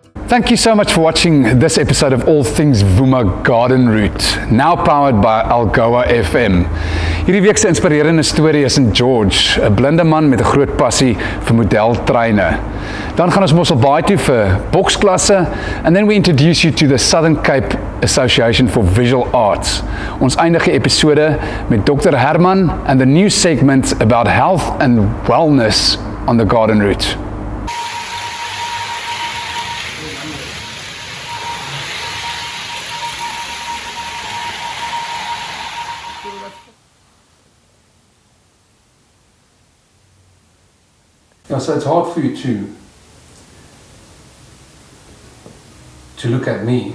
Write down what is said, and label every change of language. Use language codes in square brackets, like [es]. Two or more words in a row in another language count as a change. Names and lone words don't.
[en] Thank you so much for watching this episode of All Things Vuma Garden Route, now powered by Algoa FM. [af] Hierdie week se inspirerende storie is in George, 'n blinde man met 'n groot passie vir modeltreine. Dan gaan ons Mosselbay toe vir boksklasse, [en] and then we introduce you to the Southern Cape Association for Visual Arts. [af] Ons eindig die episode met Dr. [en] Herman and the new segment about health and wellness on the garden route. Yeah, so it's hard for you to look at me.